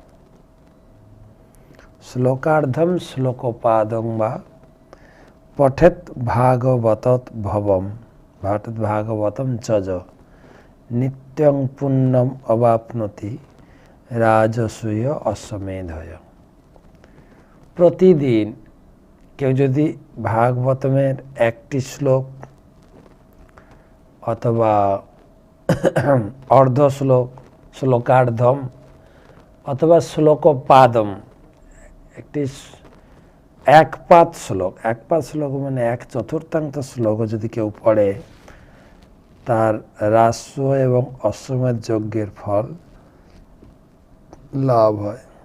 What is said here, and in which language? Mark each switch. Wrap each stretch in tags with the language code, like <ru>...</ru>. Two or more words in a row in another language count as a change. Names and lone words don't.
<sa>श्लोकार्धम श्लोकोपादं वा पठेत भागवतं च ज नित्यं पुण्यम अवाप्नोति राजसूय अश्वमेधय।</sa> <bn>प्रतिदिन কেউ যদি ভাগবতমের একটি শ্লোক অথবা অর্ধ শ্লোক, শ্লোকার্ধম অথবা শ্লোকপাদম, একটি এক পাদ শ্লোক মানে 1/4 শ্লোক যদি কেউ পড়ে, তার রাজস্ব এবং অশ্বমেধ যজ্ঞের ফল লাভ হয়।</bn>